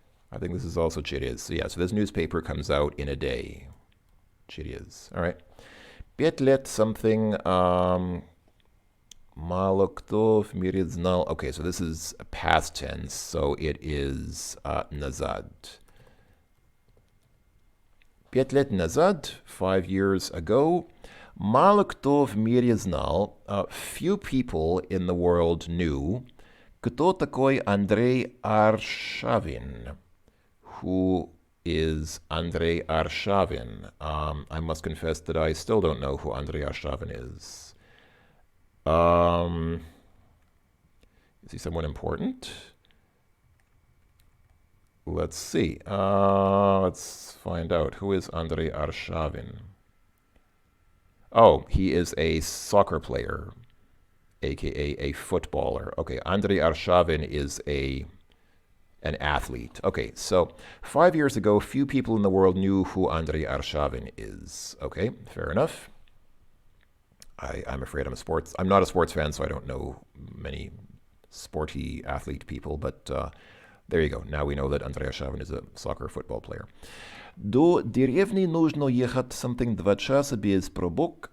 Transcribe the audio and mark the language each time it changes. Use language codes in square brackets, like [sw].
[en] I think this is also через. So yeah, so this newspaper comes out in a day. Через. All right. [ru] 5 лет something. Мало кто в мире знал. [en] Okay, so this is a past tense, so it is назад. [ru] 5 лет назад, [en] 5 years ago, [ru] мало кто в мире знал, [en] few people in the world knew, [ru] кто такой Андрей Аршавин. [en] Who is Andrei Arshavin? I must confess that I still don't know who Andrei Arshavin is. Is he someone important? Let's see. Let's find out. Who is Andrei Arshavin? Oh, he is a soccer player, aka a footballer. Okay, Andrei Arshavin is an athlete. Okay, so 5 years ago, few people in the world knew who Andrei Arshavin is. Okay, fair enough. I'm afraid I'm not a sports fan, so I don't know many sporty athlete people, but there you go. Now we know that Andrei Arshavin is a soccer football player. [ru] До деревни нужно ехать something 2 часа без пробок.